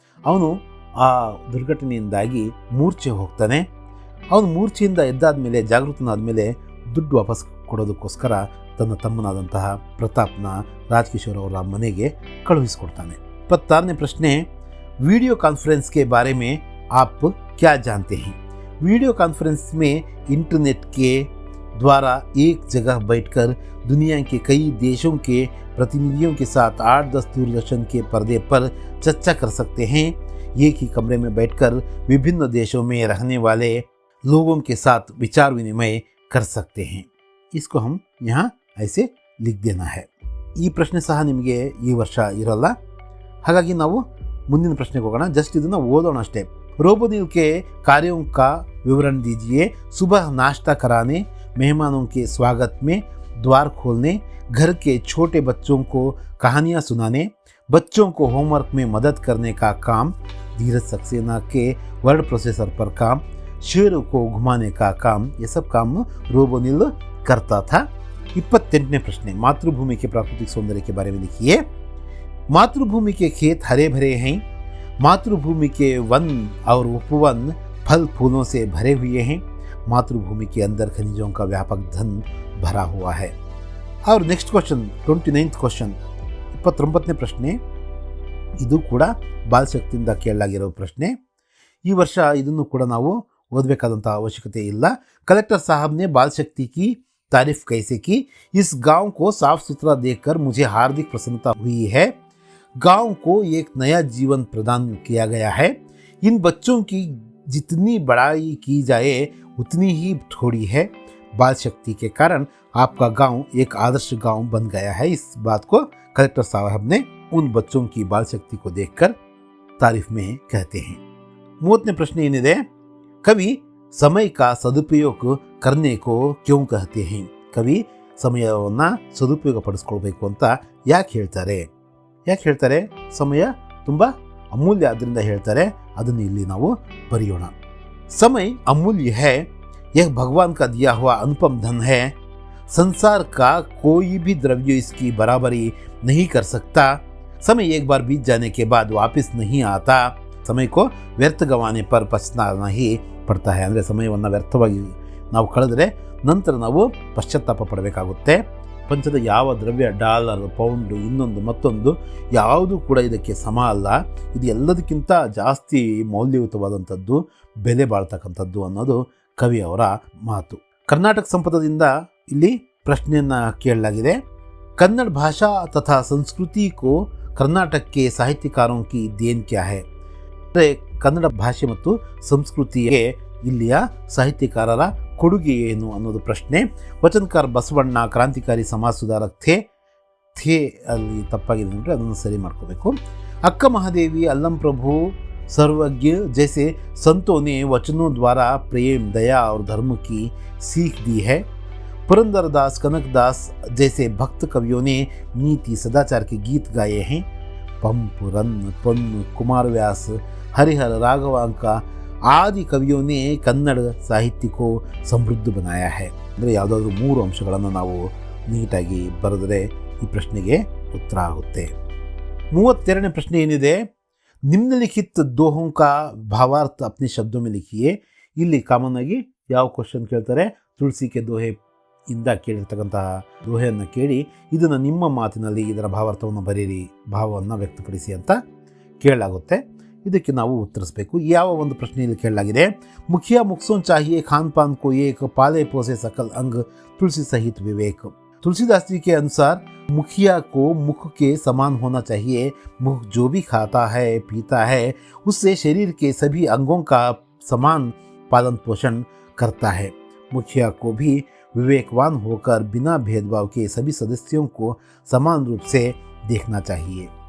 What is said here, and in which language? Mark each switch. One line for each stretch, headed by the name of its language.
Kannada: ಅವನು ಆ ದುರ್ಘಟನೆಯಿಂದಾಗಿ ಮೂರ್ಛೆ ಹೋಗ್ತಾನೆ. ಅವನು ಮೂರ್ಛೆಯಿಂದ ಎದ್ದಾದ ಮೇಲೆ, ಜಾಗೃತನಾದ ಮೇಲೆ ದುಡ್ಡು ವಾಪಸ್ ಕೊಡೋದಕ್ಕೋಸ್ಕರ ತನ್ನ ತಮ್ಮನಾದಂತಹ ಪ್ರತಾಪ್ನ ರಾಜ್ಕಿಶೋರ್ ಅವರ ಮನೆಗೆ ಕಳುಹಿಸಿಕೊಡ್ತಾನೆ. 26ನೇ ಪ್ರಶ್ನೆ,
Hindi: वीडियो कॉन्फ्रेंस के बारे में आप क्या जानते हैं. वीडियो कॉन्फ्रेंस में इंटरनेट के द्वारा एक जगह बैठकर दुनिया के कई देशों के प्रतिनिधियों के साथ 8-10 दूरदर्शन के पर्दे पर चर्चा कर सकते हैं. एक ही कमरे में बैठकर विभिन्न देशों में रहने वाले लोगों के साथ विचार विनिमय कर सकते हैं. इसको हम यहाँ ऐसे लिख देना है.
Kannada: ಈ ಪ್ರಶ್ನೆ ಸಹ ನಿಮಗೆ ಈ ವರ್ಷ ಇರಲ್ಲ, ಹಾಗಾಗಿ ನಾವು ಮುಂದಿನ ಪ್ರಶ್ನೆಗೆ ಹೋಗೋಣ. ಜಸ್ಟ್ ಇದನ್ನು ಓದೋಣ ಅಷ್ಟೇ.
Hindi: रोबोनिल के कार्यों का विवरण दीजिए. सुबह नाश्ता कराने, मेहमानों के स्वागत में, द्वार खोलने, घर के छोटे बच्चों को कहानियाँ सुनाने, बच्चों को होमवर्क में मदद करने का काम, धीरज सक्सेना के वर्ड प्रोसेसर पर काम, शेरों को घुमाने का काम, ये सब काम रोबोनिल करता था। 28वें प्रश्न, मातृभूमि के प्राकृतिक सौंदर्य के बारे में लिखिए। मातृभूमि के खेत हरे भरे हैं, मातृभूमि के वन और उपवन फल फूलों से भरे हुए हैं, मातृभूमि के अंदर खनिजों का व्यापक धन भरा हुआ है। और नेक्स्ट क्वेश्चन 29th क्वेश्चन
Kannada: 29ನೇ ಪ್ರಶ್ನೆ, ಇದು ಕೂಡ ಬಾಲಶಕ್ತಿಯಿಂದ ಕೇಳಲಾಗಿರೋ ಪ್ರಶ್ನೆ। ಈ ವರ್ಷ ಇದನ್ನು ಕೂಡ ನಾವು ಓದಬೇಕಾದಂಥ ಅವಶ್ಯಕತೆ ಇಲ್ಲ।
Hindi: कलेक्टर साहब ने बाल शक्ति की तारीफ कैसे की? इस गांव को साफ सुथरा देखकर मुझे हार्दिक प्रसन्नता हुई है। गांव को एक नया जीवन प्रदान किया गया है। इन बच्चों की जितनी बड़ाई की जाए उतनी ही थोड़ी है। बाल शक्ति के कारण आपका गांव एक आदर्श गांव बन गया है। इस बात को कलेक्टर साहब ने उन बच्चों की बाल शक्ति को देखकर तारीफ में कहते हैं।
Kannada: 30ನೇ ಪ್ರಶ್ನೆ ಏನಿದೆ,
Hindi: कवि समय का सदुपयोग करने को क्यों कहते हैं? कवि
Kannada: ಸಮಯವನ್ನು ಸದುಪಯೋಗ ಪಡಿಸ್ಕೊಳ್ಬೇಕು ಅಂತ ಯಾಕೆ ಹೇಳ್ತಾರೆ? ಸಮಯ ತುಂಬ ಅಮೂಲ್ಯ, ಅದರಿಂದ ಹೇಳ್ತಾರೆ, ಅದನ್ನು ಇಲ್ಲಿ ನಾವು ಬರೆಯೋಣ।
Hindi: समय अमूल्य है, यह भगवान का दिया हुआ अनुपम धन है। संसार का कोई भी द्रव्य इसकी बराबरी नहीं कर सकता। समय एक बार बीत जाने के बाद वापस नहीं आता। समय को व्यर्थ गंवाने पर पछताना ही पड़ता है।
Kannada: ಅಂದರೆ ಸಮಯವನ್ನು ವ್ಯರ್ಥವಾಗಿ ನಾವು ಕಳೆದರೆ ನಂತರ ನಾವು ಪಶ್ಚಾತ್ತಾಪ ಪಡಬೇಕಾಗುತ್ತೆ। ಪ್ರಪಂಚದ ಯಾವ ದ್ರವ್ಯ, ಡಾಲರ್, ಪೌಂಡು, ಇನ್ನೊಂದು ಮತ್ತೊಂದು ಯಾವುದೂ ಕೂಡ ಇದಕ್ಕೆ ಸಮ ಅಲ್ಲ। ಇದು ಎಲ್ಲದಕ್ಕಿಂತ ಜಾಸ್ತಿ ಮೌಲ್ಯಯುತವಾದಂಥದ್ದು, ಬೆಲೆ ಬಾಳ್ತಕ್ಕಂಥದ್ದು ಅನ್ನೋದು ಕವಿಯವರ ಮಾತು। ಕರ್ನಾಟಕ ಸಂಪದದಿಂದ ಇಲ್ಲಿ ಪ್ರಶ್ನೆಯನ್ನು ಕೇಳಲಾಗಿದೆ।
Hindi: कन्नड़ भाषा तथा संस्कृति को कर्नाटक के साहित्यकारों की देन क्या है?
Kannada: ಅಂದರೆ ಕನ್ನಡ ಭಾಷೆ ಮತ್ತು ಸಂಸ್ಕೃತಿಗೆ ಇಲ್ಲಿಯ ಸಾಹಿತ್ಯಕಾರರ ಕೊಡುಗೆ ಏನು ಅನ್ನೋದು ಪ್ರಶ್ನೆ। ವಚನಕಾರ ಬಸವಣ್ಣ ಕ್ರಾಂತಿಕಾರಿ ಸಮಾಜ ಸುಧಾರಕ ಥೇ ಅಲ್ಲಿ ತಪ್ಪಾಗಿದೆ ಅಂದರೆ ಅದನ್ನು ಸರಿ ಮಾಡ್ಕೋಬೇಕು।
Hindi: अक्का महादेवी, अल्लम प्रभु, सर्वज्ञ जैसे संतों ने वचनों द्वारा प्रेम, दया और धर्म की सीख दी है। पुरंदरदास, कनकदास जैसे भक्त कवियों ने नीति सदाचार के गीत गाए हैं। पंप, रन्न, पन्न, कुमार व्यास, हरिहर, राघवांका आदि कवियों ने कन्नड़ साहित्य को समृद्ध बनाया है।
Kannada: ಅಂದರೆ ಯಾವುದಾದ್ರೂ 3 ಅಂಶಗಳನ್ನು ನಾವು ನೀಟಾಗಿ ಬರೆದರೆ ಈ ಪ್ರಶ್ನೆಗೆ ಉತ್ತರ ಆಗುತ್ತೆ। 32ನೇ ಪ್ರಶ್ನೆ ಏನಿದೆ,
Hindi: निम्नलिखित दोहों का भावार्थ अपने शब्दों में लिखिए।
Kannada: ಇಲ್ಲಿ ಕಾಮನ್ ಆಗಿ ಯಾವ ಕ್ವಶನ್ ಕೇಳ್ತಾರೆ,
Hindi: ತುಳಸಿ ಕೆ ದೋಹೆ
Kannada: ಇಂದ ಕೇಳಿರ್ತಕ್ಕಂತಹ ದೋಹೆಯನ್ನು ಕೇಳಿ ಇದನ್ನು ನಿಮ್ಮ ಮಾತಿನಲ್ಲಿ ಇದರ ಭಾವಾರ್ಥವನ್ನು ಬರೀರಿ, ಭಾವವನ್ನು ವ್ಯಕ್ತಪಡಿಸಿ ಅಂತ ಕೇಳಲಾಗುತ್ತೆ। ಇದಕ್ಕೆ ನಾವು ಉತ್ತರಿಸಬೇಕು। ಯಾವ ಒಂದು ಪ್ರಶ್ನೆಯಲ್ಲಿ ಕೇಳಲಾಗಿದೆ,
Hindi: ಮುಖಿಯಾ ಮುಕ್ಸೋನ್ ಚಾಹಿಯೆ ಖಾನ್ ಪಾನ್ ಕೋ ಏಕ್ ಪಾಲೆ ಪೋಸೆ सकल अंग तुलसी सहित विवेक। तुलसीदास जी के अनुसार मुखिया को मुख के समान होना चाहिए। मुख जो भी खाता है पीता है उससे शरीर के सभी अंगों का समान पालन पोषण करता है। मुखिया को भी विवेकवान होकर बिना भेदभाव के सभी सदस्यों को समान रूप से देखना चाहिए।